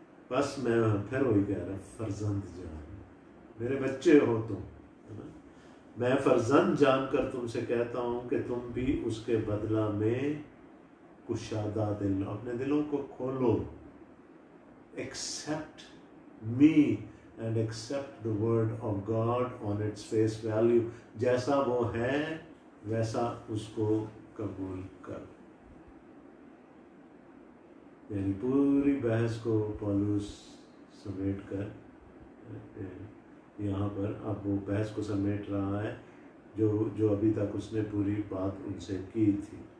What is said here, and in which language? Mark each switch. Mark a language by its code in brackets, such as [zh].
[ur] بس میں پھر وہی کہہ رہا، فرزند جان، میرے بچے ہو تم، میں فرزند جان کر تم سے کہتا ہوں کہ تم بھی اس کے بدلہ میں کشادہ دل، اپنے دلوں کو کھولو. [en] Accept me and accept the word of God on its face value. [ur] جیسا وہ ہے ویسا اس کو قبول کر. یعنی پوری بحث کو پولوس سمیٹ کر یہاں پر اب وہ بحث کو سمیٹ رہا ہے جو ابھی تک اس نے پوری بات ان سے کی تھی.